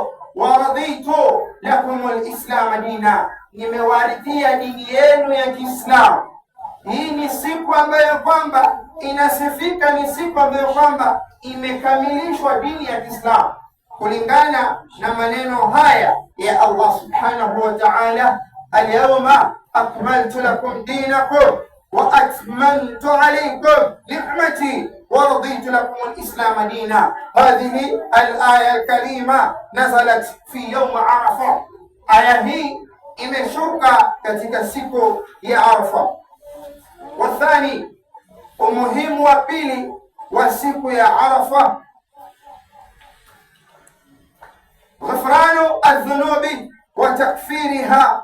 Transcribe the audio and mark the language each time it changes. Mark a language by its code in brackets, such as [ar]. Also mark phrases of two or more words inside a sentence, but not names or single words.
[ar] ورضيت لكم الإسلام دينا, [sw] nimewaridhia dini yenu ya Kiislamu. Hii ni siku ambayo kwamba inasifika, ni siku ambayo kwamba imekamilishwa dini ya Kiislamu kulingana na maneno haya ya [ar] الله سبحانه وتعالى, اليوم أكملت لكم دينكم وأتممت عليكم نعمتي ورضيت لكم الإسلام دينا. هذه الآية الكريمة نزلت في يوم عرفة. [sw] Aya hii imeshuka katika siku ya Arafa. Wathani, umuhimu wa pili wa siku ya Arafa, [ar] غفران الذنوب وتكفيرها.